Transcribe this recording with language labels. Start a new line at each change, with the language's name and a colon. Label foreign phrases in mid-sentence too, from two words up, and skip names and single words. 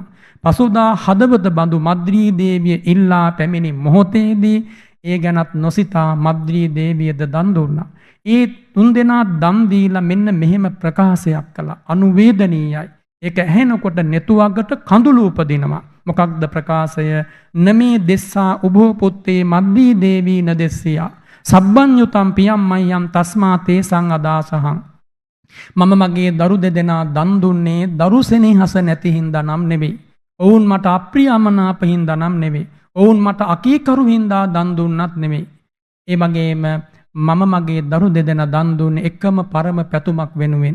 Sinhala: පසුදා හදවත බඳු මද්ද්‍රී දේවිය ඉල්ලා පැමිණි මොහොතේදී ඒ ගැනත් නොසිතා මද්ද්‍රී දේවියද දන් දුන්නා. ඒ තුන්දෙනා දන් දීලා මෙන්න මෙහෙම ප්‍රකාශයක් කළා. අනුවේදනීයයි. ඒක ඇහෙනකොට නෙතුවකට කඳුළු උපදිනවා. මොකක්ද ප්‍රකාශය?
Pali: නමේ දෙස්සා උභෝ පුත්තේ මද්දී දේවී නදෙස්සියා සබ්බඤ්ඤුතම් පියම් මයම් තස්මා තේසං අදාසහං.
Sinhala: මම මගේ දරු දෙදෙනා දන් දුන්නේ දරු සෙනෙහස නැති හින්දා නම් නෙවෙයි. ඔවුන් මට අප්‍රියමනාප හින්දා නම් නෙවෙයි. ඔවුන් මට අකීකරු හින්දා දන් දුන්නත් නෙවෙයි. ඒ වගේම මම මගේ දරු දෙදෙනා දන් දුන්නේ එකම පරම පැතුමක් වෙනුවෙන්.